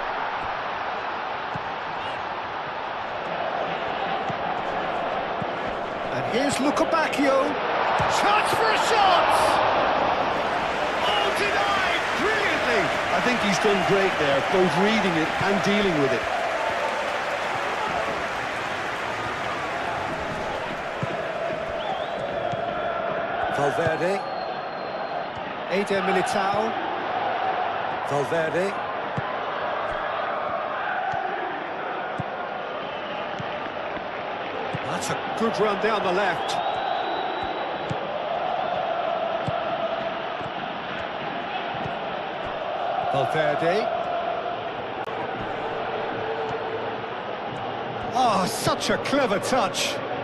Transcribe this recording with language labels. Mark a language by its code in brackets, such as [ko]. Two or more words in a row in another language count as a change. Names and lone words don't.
[en] And here's Lukabakio. Chance for a shot! Oh, denied! Brilliantly! I think he's done great there, both reading it and dealing with it. Valverde. Eder Militao. Valverde. That's a good run down the left. Valverde. Oh, such a clever touch.